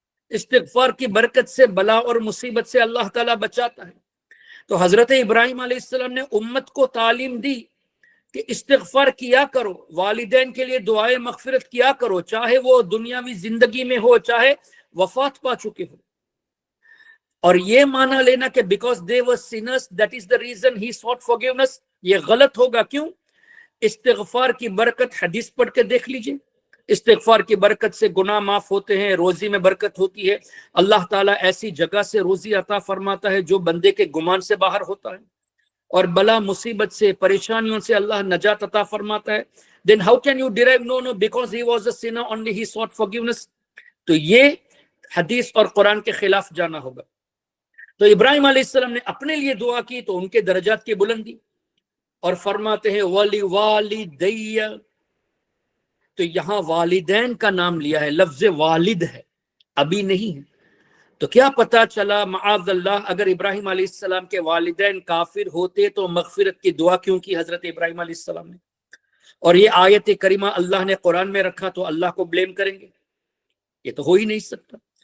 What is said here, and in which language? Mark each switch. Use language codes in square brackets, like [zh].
[ur] استغفار کی برکت سے بلا اور مصیبت سے اللہ تعالیٰ بچاتا ہے. تو حضرت ابراہیم علیہ السلام نے امت کو تعلیم دی کہ استغفار کیا کرو، والدین کے لیے دعائے مغفرت کیا کرو، چاہے وہ دنیاوی زندگی میں ہو چاہے وفات پا چکے ہو. اور یہ مانا لینا کہ because [en] they were sinners that is the reason he sought forgiveness، [ur] یہ غلط ہوگا. کیوں؟ استغفار کی برکت حدیث پڑھ کے دیکھ لیجئے. استغفار کی برکت سے گناہ معاف ہوتے ہیں، روزی میں برکت ہوتی ہے. اللہ تعالیٰ ایسی جگہ سے روزی عطا فرماتا ہے جو بندے کے گمان سے باہر ہوتا ہے، اور بلا مصیبت سے پریشانیوں سے اللہ نجات عطا فرماتا ہے. [en] then how can you derive no because he was a sinner only he sought forgiveness؟ [ur] تو یہ حدیث اور قرآن کے خلاف جانا ہوگا. تو ابراہیم علیہ السلام نے اپنے لیے دعا کی تو ان کے درجات کی بلندی، اور فرماتے ہیں ولی والدی. تو یہاں والدین کا نام لیا ہے، لفظ والد ہے، ابھی نہیں ہے. تو کیا پتا چلا معاذ اللہ اگر ابراہیم علیہ السلام کے والدین کافر ہوتے تو مغفرت کی دعا کیوں کی حضرت ابراہیم علیہ السلام نے؟ اور یہ آیت کریمہ اللہ نے قرآن میں رکھا تو اللہ کو بلیم کریں گے؟ یہ تو ہو ہی نہیں سکتا.